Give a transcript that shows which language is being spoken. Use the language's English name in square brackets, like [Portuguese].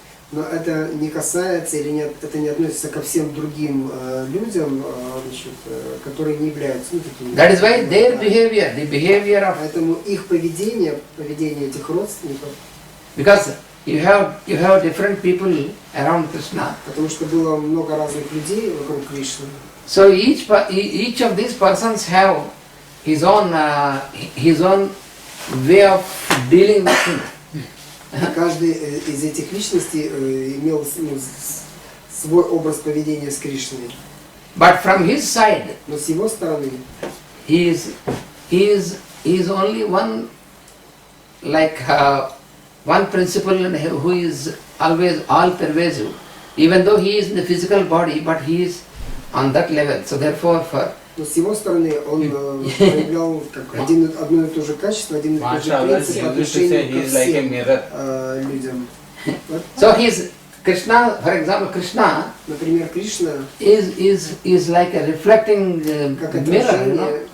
[Russian] Но это не касается или нет, это не относится ко всем другим людям, значит, которые не являются такими. [English] That is why their behavior, the behavior of, [Russian] Поэтому их поведение этих родственников, [English] because you have different people around Krishna. [Russian] потому что было много разных людей вокруг Кришны. [English] So each of these persons have his own way of dealing with him. [Russian] Каждый из этих личностей имел свой образ поведения с Кришной. [English] But from his side, [Russian] Но с его стороны [English] he is only one like one principle who is always all pervasive, even though he is in the physical body, but he is on that level. So therefore, for [Russian] Но с его стороны он проявлял как одно и то же качество, один и тот же принцип по отношению ко всем людям. [English] So he is Krishna, for example, Krishna, [Russian] например, Кришна [English] is like a reflecting mirror, you know?